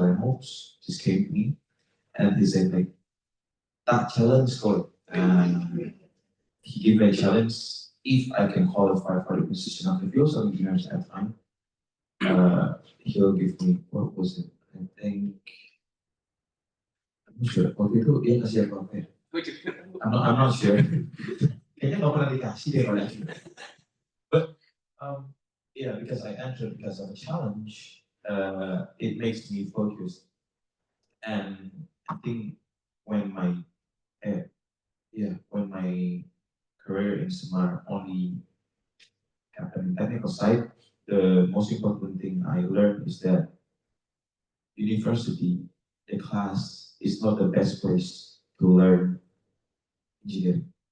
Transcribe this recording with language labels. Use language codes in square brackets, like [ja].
[en] Reynolds just came to me and he said like, that challenge called, and he gave me a challenge if I can qualify for the position of the field so engineers at the time. He'll give me, what was it? I think [id] Sure, waktu itu dia kasih apa ya? [en] I'm not sure. [id] Kayaknya nggak pernah dikasih deh kalau yang itu. [en] But yeah, because I entered because of a challenge, it makes me focused. And I think when my when my career in Semar only happened in technical side, the most important thing I learned is that university, the class is not the best place to learn engineering.